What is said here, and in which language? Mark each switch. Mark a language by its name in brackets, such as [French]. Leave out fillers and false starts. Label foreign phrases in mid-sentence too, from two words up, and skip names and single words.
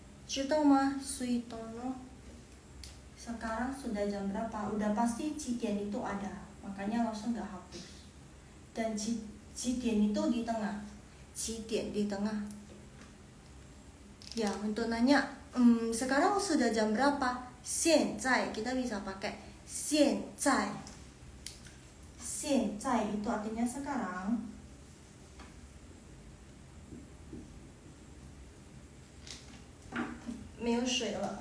[Chinese] 知道吗？水 tono. [Indonesian] Sekarang sudah jam berapa? Udah pasti 几点 itu ada, makanya langsung nggak hapus. Dan 几点 itu di tengah. 几点 di tengah. Ya, untuk nanya, sekarang sudah jam berapa? 现在 kita bisa pakai 现在. 现在 itu artinya sekarang. [Chinese] " 没有水了。